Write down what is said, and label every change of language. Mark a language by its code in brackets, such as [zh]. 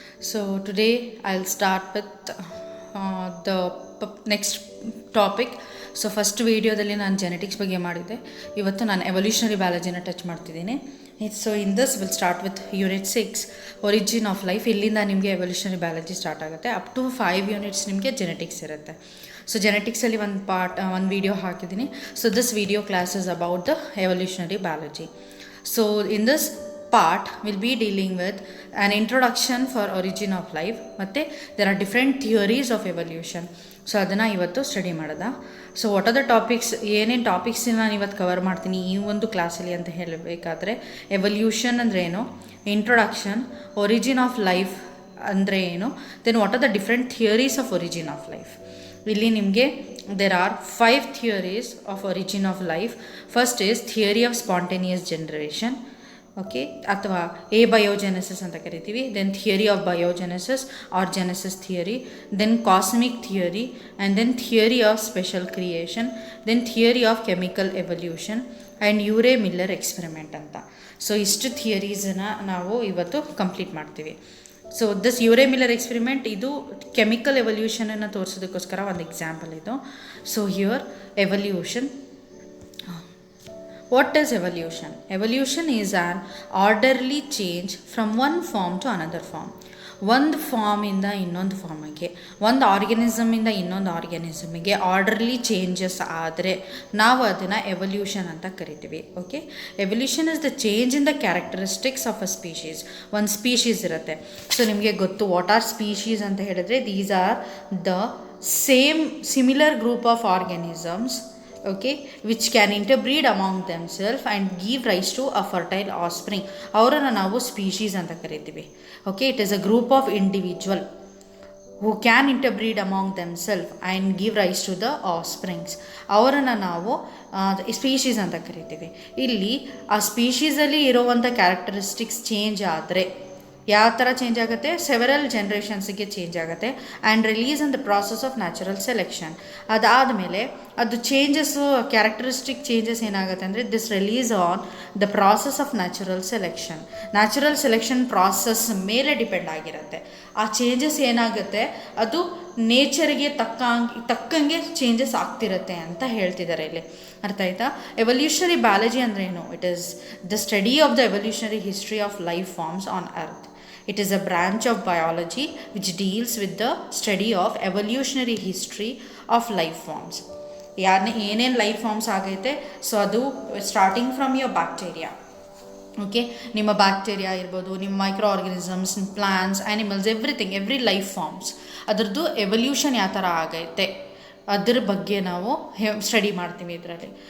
[en] So today I'll start with the next topic. [kn] So first ವೀಡಿಯೋದಲ್ಲಿ ನಾನು genetics ಬಗ್ಗೆ ಮಾಡಿದ್ದೆ. ಇವತ್ತು ನಾನು ಎವಲ್ಯೂಷನರಿ ಬಯಾಲಜಿನ ಟಚ್ ಮಾಡ್ತಿದ್ದೀನಿ. [en] So in this will start with unit 6 origin of life. [kn] ಇಲ್ಲಿಂದ ನಿಮಗೆ ಎವಲ್ಯೂಷನರಿ ಬಯಾಲಜಿ ಸ್ಟಾರ್ಟ್ ಆಗುತ್ತೆ. ಅಪ್ ಟು 5 ಯೂನಿಟ್ಸ್ ನಿಮಗೆ ಜೆನೆಟಿಕ್ಸ್ ಇರುತ್ತೆ. ಸೊ ಜೆನೆಟಿಕ್ಸಲ್ಲಿ ಒಂದು ವೀಡಿಯೋ ಹಾಕಿದ್ದೀನಿ. [en] So this video class is about the evolutionary biology. So in this part will be dealing with an introduction for origin of life ಮತ್ತು there are different theories of evolution. [kn] So ಅದನ್ನು ಇವತ್ತು study ಮಾಡೋದ. [en] so what are the topics, [kn] ಏನೇನು topics ನಾನು ಇವತ್ತು cover ಮಾಡ್ತೀನಿ ಈ ಒಂದು ಕ್ಲಾಸಲ್ಲಿ ಅಂತ ಹೇಳಬೇಕಾದ್ರೆ, ಎವಲ್ಯೂಷನ್ ಅಂದರೆ ಏನು, ಇಂಟ್ರೊಡಕ್ಷನ್, ಒರಿಜಿನ್ ಆಫ್ ಲೈಫ್ ಅಂದರೆ ಏನು, [en] Then what are the different theories of origin of life. [kn] ಇಲ್ಲಿ ನಿಮಗೆ [en] there are 5 theories of origin of life. First is theory of spontaneous generation, okay, [kn] ಅಥವಾ ಬಯೋಜೆನೆಸಿಸ್ ಅಂತ ಕರಿತೀವಿ. [en] Then theory of biogenesis or genesis theory, then cosmic theory, and then theory of special creation, then theory of chemical evolution and Urey Miller experiment ಅಂತ. [kn] So ಇಷ್ಟು ಥಿಯರೀಸನ್ನು ನಾವು ಇವತ್ತು complete ಮಾಡ್ತೀವಿ. So this you're Miller experiment ಇದು chemical ಎವಲ್ಯೂಷನನ್ನು ತೋರಿಸೋದಕ್ಕೋಸ್ಕರ ಒಂದು example ಇದು. [en] So here evolution. What is evolution? Evolution is an orderly change from one form to another form. [kn] ಒಂದು ಫಾರ್ಮಿಂದ ಇನ್ನೊಂದು ಫಾರ್ಮಿಗೆ, ಒಂದು ಆರ್ಗ್ಯಾನಿಸಮಿಂದ ಇನ್ನೊಂದು ಆರ್ಗ್ಯಾನಿಸಮಿಗೆ ಆರ್ಡರ್ಲಿ ಚೇಂಜಸ್ ಆದರೆ ನಾವು ಅದನ್ನು ಎವಲ್ಯೂಷನ್ ಅಂತ ಕರಿತೀವಿ. [en] Okay, evolution is the change in the characteristics of a species. [kn] ಒಂದು ಸ್ಪೀಶೀಸ್ ಇರುತ್ತೆ. ಸೊ ನಿಮಗೆ ಗೊತ್ತು [en] what are species [kn] ಅಂತ ಹೇಳಿದ್ರೆ, [en] These are the similar group of organisms, okay, which can interbreed among themselves and give rise to a fertile offspring. [kn] ಅವರನ್ನು ನಾವು species ಅಂತ ಕರಿತೀವಿ. [en] Okay, it is a group of individual who can interbreed among themselves and give rise to the offsprings. [kn] ಅವರನ್ನು ನಾವು species ಅಂತ ಕರಿತೀವಿ. ಇಲ್ಲಿ ಆ ಸ್ಪೀಶೀಸಲ್ಲಿ ಇರುವಂಥ ಕ್ಯಾರೆಕ್ಟರಿಸ್ಟಿಕ್ಸ್ ಚೇಂಜ್ ಆದರೆ ಯಾವ ಥರ ಚೇಂಜ್ ಆಗುತ್ತೆ, ಸೆವೆರಲ್ ಜನ್ರೇಷನ್ಸಿಗೆ ಚೇಂಜ್ ಆಗುತ್ತೆ [en] And relies in the process of natural selection. [kn] ಅದಾದಮೇಲೆ ಅದು ಚೇಂಜಸ್ಸು, ಕ್ಯಾರೆಕ್ಟರಿಸ್ಟಿಕ್ ಚೇಂಜಸ್ ಏನಾಗುತ್ತೆ ಅಂದರೆ, [en] This relies on the process of natural selection. [kn] Natural selection process ಮೇಲೆ ಡಿಪೆಂಡ್ ಆಗಿರುತ್ತೆ. ಆ ಚೇಂಜಸ್ ಏನಾಗುತ್ತೆ, ಅದು ನೇಚರ್ಗೆ ತಕ್ಕಂಗೆ ಚೇಂಜಸ್ ಆಗ್ತಿರುತ್ತೆ ಅಂತ ಹೇಳ್ತಿದ್ದಾರೆ ಇಲ್ಲಿ. ಅರ್ಥ ಆಯ್ತಾ? ಎವಲ್ಯೂಷನರಿ ಬಯಾಲಜಿ ಅಂದರೆ ಏನು? [en] It is the study of the evolutionary history of life forms on earth. It is a branch of biology which deals with the study of evolutionary history of life forms. [kn] ಏನೇನು life forms ಆಗೈತೆ, so ಅದು [en] Starting from your bacteria. [kn] Okay, ನಿಮ್ಮ bacteria ಇರ್ಬೋದು, ನಿಮ್ಮ micro organisms, plants, animals, every life forms, ಅದರದ್ದು evolution ಯಾವ ಥರ ಆಗೈತೆ ಅದ್ರ ಬಗ್ಗೆ ನಾವು ಸ್ಟಡಿ ಮಾಡ್ತೀವಿ ಇದರಲ್ಲಿ.